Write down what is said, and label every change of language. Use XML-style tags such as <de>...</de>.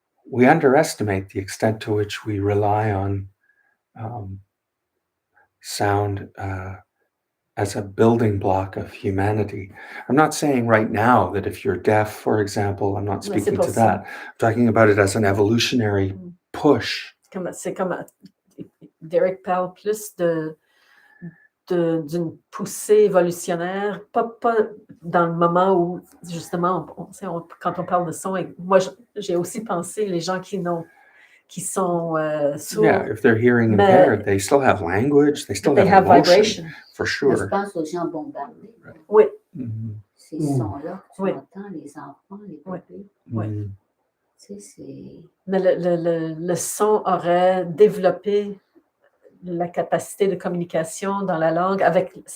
<en>We underestimate the extent to which we rely on sound as a building block of humanity. I'm not saying right now that if you're deaf, for example, I'm not speaking to that. I'm talking about it as an evolutionary push.</en> <fr>C'est comme Derek parle plus d'une poussée évolutionnaire, pas dans le moment où, justement, quand on parle de son, moi, j'ai aussi pensé les gens qui sont sourds.</fr> <en>Yeah, if they're hearing impaired, they still have language, they still have emotion, vibration. For sure.</en> <fr>Je pense aux gens bombardés. Oui. Ces sons-là que tu entends, les enfants, les bébés. Oui. Tu sais, mais le son aurait développé la capacité de communication dans la langue avec</fr>